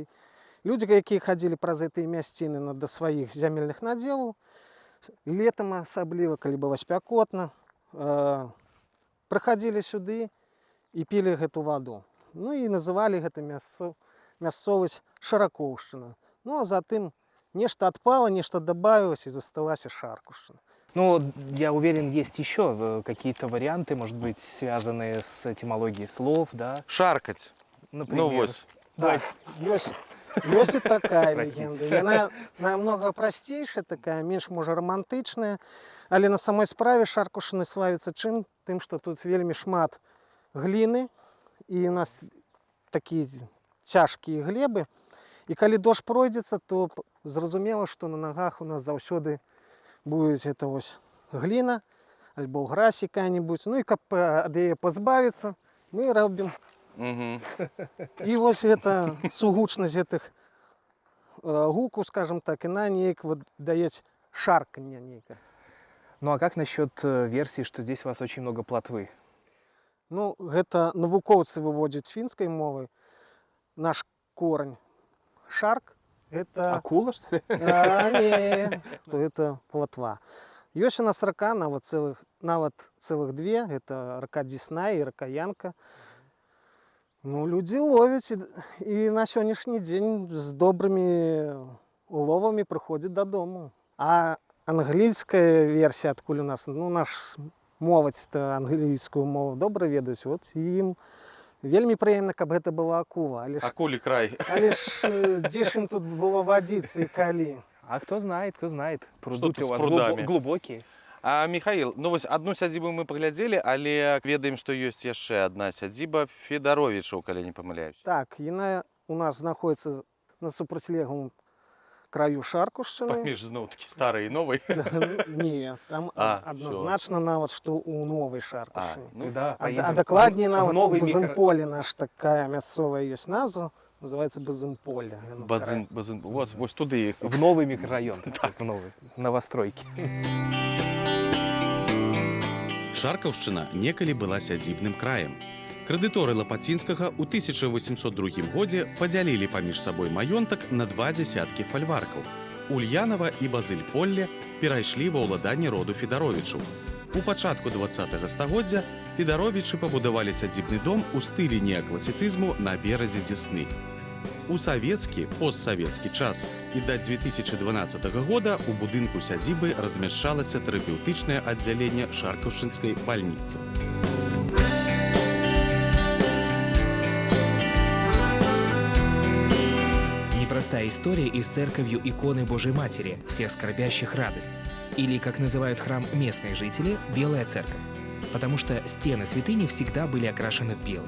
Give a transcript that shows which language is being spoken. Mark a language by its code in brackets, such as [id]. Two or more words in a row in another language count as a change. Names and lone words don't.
[be] Людзі, якія хадзілі праз гэтыя мясціны да сваіх зямельных надзелаў, летам асабліва, калі было спякотна, прыхадзілі сюды і пілі гэту ваду. Ну і называлі гэта мясцовасць Шаракоўшчына. Ну а затым нешта адпала, нешта дабавілася і засталася Шаркушчына. Ну, [ru] я уверен, есть еще какие-то варианты, может быть, связанные с этимологией слов, да? Шаркаць. Например. [be] Ну вось. Так, ёсць і такая [ru] Простите. [be] легенда. Яна намного прасцейшая, такая, менш, можа, романтычная, але на самой справе Шаркушчына славіцца чым? Тым, што тут вельмі шмат гліны, і у нас такія цяжкія глебы. І калі дождж пройдзецца, то зразумела, што на нагах у нас заўсёды будет это вось глина, альбо [ru] гразь какая-нибудь. [be] Ну и как ад яе пазбавіцца, мы робім. І вось это сугучнасць гэтых гуку, скажем так, яна неяк вот даёць шарканне нейкае. [ru] Ну, а как насчет версии, что здесь у вас очень много плотвы? [be] Ну, гэта навукоўцы выводзяць фінскай мовы. Наш корань шарк это [ru] Акула, что ли? не, то это плотва. [be] Ёсць у нас рака, нават цэлых две, это рака Дзесна і рака Янка. Ну, людзі ловяць і на сённяшні дзень з добрымі уловамі прыходзяць дадому. А англійская версія, адкуль у нас, ну, наш моладзь-то англійскую мову добра ведаюць, вот ім вельмі прыемна, каб гэта была акула. Акулі край. Але ж дзе ж ім тут было вадзіцца і калі? [ru] А кто знает, кто знает. Пруды тут у с вас прудами? глубокие. А, Михаил, [be] ну вось одну сядзібу мы паглядзелі, але ведаем, што ёсць яшчэ адна сядзіба Федаровічаў, калі не памыляюсь. Так, яна у нас знаходіцца на супрацьлеглым краю Шаркушчыны. Паміж зноў-такі старай і новай. Не, там адназначна нават, што ў новай Шаркушчыне. Ну, [ru] Да, А поедем [be] дакладней [ru] в [be] нават у [ru] новый [be] Базымполе наш такая мясцовая ёсць назва, называецца Базымполе. Вось туды. [ru] в новый микрорайон, в новый, новостройки. [be] Шаркаўшчына некалі была сядзібным краем. Крэдыторы Лапацінскага ў 1802 годзе падзялілі паміж сабой маёнтак на 2 дзясяткі фальваркаў. Ульянова і Базыль-Полле перайшлі ва ўладанне роду Федаровічаў. У пачатку 20-го стагоддзя Федаровічы пабудавалі сядзібны дом у стылі неакласіцызму на беразе Дзесны. У савецкі, постсавецкі час і да 2012 года у будынку сядзібы размяшчалася тэрапеўтычнае аддзяленне Шаркаўшчынскай бальніцы. [ru] Непростая история и с церковью иконы Божьей Матери, всех скорбящих радость. Или, как называют храм местные жители, Белая Церковь. Потому что стены святыни всегда были окрашены в белый.